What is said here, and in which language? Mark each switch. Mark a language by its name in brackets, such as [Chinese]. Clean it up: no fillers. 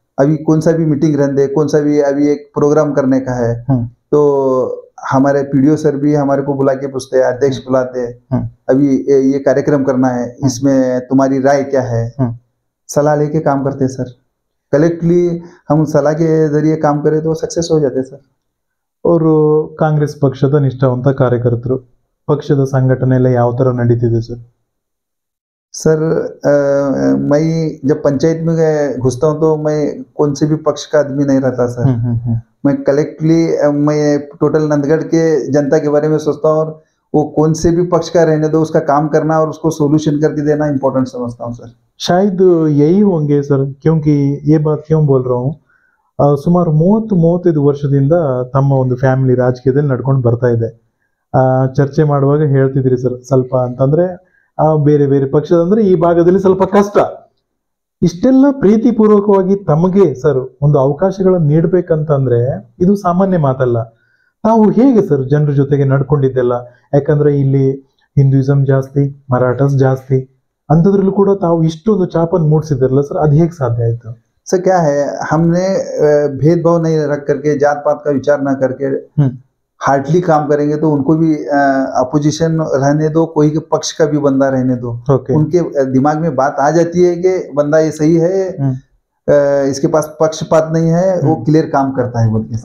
[Hindi] अभी कौन सा भी मीटिंग रहने दे, कौन सा भी अभी एक प्रोग्राम करने का है तो हमारे पीडीओ सर भी हमारे को बुला के पूछते हैं, अध्यक्ष बुलाते हैं, अभी ये कार्यक्रम करना है, इसमें तुम्हारी राय क्या है, सलाह लेके काम करते हैं सर। कलेक्टली हम सलाह के जरिए काम करें तो सक्सेस हो जाते हैं सर। [Kannada] ಅವರು ಕಾಂಗ್ರೆಸ್ ಪಕ್ಷದ ನಿಷ್ಠಾವಂತ ಕಾರ್ಯಕರ್ತರು, ಪಕ್ಷದ ಸಂಘಟನೆ ಎಲ್ಲ ಯಾವ ತರ ನಡೀತಿದೆ ಸರ್? [Hindi] सर मैं जब पंचायत में घुसता हूँ तो मैं कौन से भी पक्ष का आदमी नहीं रहता सर। मैं कलेक्टली मैं टोटल नंदगढ़ के जनता के बारे में सोचता हूँ और वो कौन से भी पक्ष का रहने दो उसका काम करना और उसको सोल्यूशन करके देना इम्पोर्टेंट समझता हूँ सर। शायद यही होंगे सर, क्योंकि ये बात क्यों बोल रहा हूँ, [Kannada] ಸುಮಾರು 30-35 ವರ್ಷದಿಂದ ತಮ್ಮ ಒಂದು ಫ್ಯಾಮಿಲಿ ರಾಜಕೀಯದಲ್ಲಿ ನಡ್ಕೊಂಡು ಬರ್ತಾ ಇದೆ. ಚರ್ಚೆ ಮಾಡುವಾಗ ಹೇಳ್ತಿದ್ರಿ ಸರ್, ಸ್ವಲ್ಪ ಅಂತಂದ್ರೆ ಬೇರೆ ಬೇರೆ ಪಕ್ಷದ ಅಂದ್ರೆ ಈ ಭಾಗದಲ್ಲಿ ಸ್ವಲ್ಪ ಕಷ್ಟ. ಇಷ್ಟೆಲ್ಲ ಪ್ರೀತಿಪೂರ್ವಕವಾಗಿ ತಮಗೆ ಸರ್ ಒಂದು ಅವಕಾಶಗಳನ್ನು ನೀಡಬೇಕಂತಂದ್ರೆ ಇದು ಸಾಮಾನ್ಯ ಮಾತಲ್ಲ. ತಾವು ಹೇಗೆ ಸರ್ ಜನರ ಜೊತೆಗೆ ನಡ್ಕೊಂಡಿದ್ದೆಲ್ಲ? ಯಾಕಂದ್ರೆ ಇಲ್ಲಿ ಹಿಂದೂಯಿಸಂ ಜಾಸ್ತಿ, ಮರಾಠಸ್ ಜಾಸ್ತಿ, ಅಂಥದ್ರಲ್ಲೂ ಕೂಡ ತಾವು ಇಷ್ಟೊಂದು ಚಾಪನ್ನು ಮೂಡಿಸಿದ್ರಲ್ಲ ಸರ್, ಅದು ಹೇಗೆ ಸಾಧ್ಯ ಆಯ್ತು? [Hindi] सर क्या है, हमने भेदभाव नहीं रख करके, जात पात का विचार ना करके हार्डली काम करेंगे तो उनको भी अपोजिशन रहने दो, कोई के पक्ष का भी बंदा रहने दो, उनके दिमाग में बात आ जाती है कि बंदा ये सही है, इसके पास पक्षपात नहीं है, वो क्लियर काम करता है बोल के।